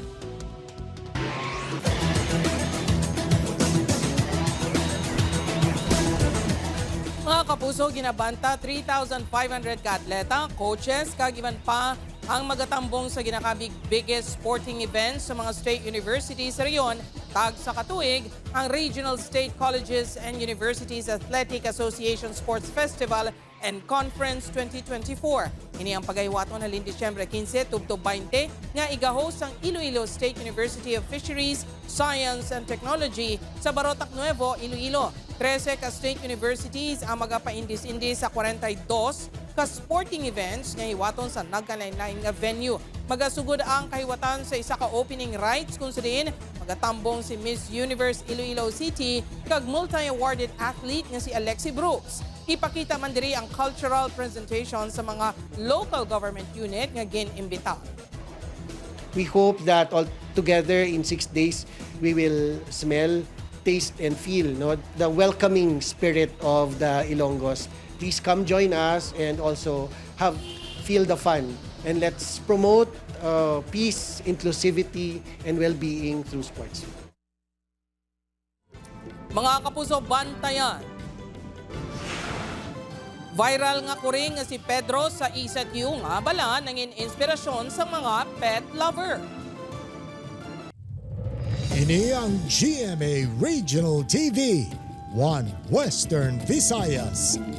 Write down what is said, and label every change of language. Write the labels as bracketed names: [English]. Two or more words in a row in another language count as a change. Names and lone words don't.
[Hiligaynon] Mga kapuso, ginabanta 3,500 ka atleta, coaches, kag iban pa ang magatambong sa ginakabig [English] biggest sporting events [Hiligaynon] sa mga [English] state universities [Hiligaynon] sa reyon. Tag sa katuig, ang Regional State Colleges and Universities Athletic Association Sports Festival and Conference 2024. Ini ang pagaywaton halin Disyembre 15 tubtob 20 nga iga-host ang Iloilo State University of Fisheries, Science and Technology sa Barotac Nuevo, Iloilo. 13 ka [English] state universities [Hiligaynon] ang magapa-indis-indis sa 42 ka [English] sporting events [Hiligaynon] nga hiwaton sa nagkalain-lain nga venue. Magasugod ang kahiwatan sa isa ka [English] opening rights [Filipino] kung saan [Hiligaynon] magatambong si Miss Universe Iloilo City kag [English] multi-awarded athlete [Hiligaynon] nga si Alexi Brooks. Ipakita man diri ang [English] cultural presentation [Hiligaynon] sa mga [English] local government unit [Hiligaynon] nga gin-imbita. [English] We hope that all together in 6 days we will smell, taste and feel the welcoming spirit of the Ilonggos. Please come join us and also feel the fun, and let's promote peace, inclusivity and well-being through sports. [Hiligaynon] Mga kapuso, bantayan. Viral nga kuring nga si Pedro sa ECU nga bala nangin inspirasyon sa mga [English] pet lover. [Hiligaynon] Ini ang GMA Regional TV, One Western Visayas.